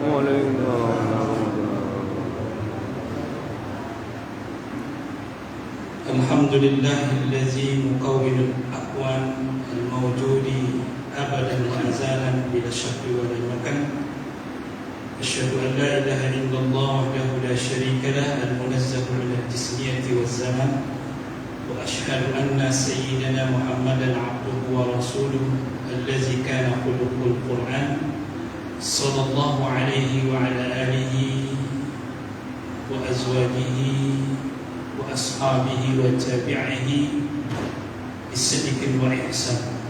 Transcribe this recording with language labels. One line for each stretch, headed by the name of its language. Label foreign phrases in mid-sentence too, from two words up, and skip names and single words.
Arabic: الحمد لله الذي مكون الأكوان الموجود أبدا وأزلا بلا شك ولا مكان. أشهد أن لا إله إلا الله وحده لا شريك له المنزه من الجسمية والزمان. وأشهد أن سيدنا محمدا عبده ورسوله الذي كان خلقه القرآن صلى الله عليه وعلى آله وأزواجه وأصحابه وتابعه بصدق وإحسان.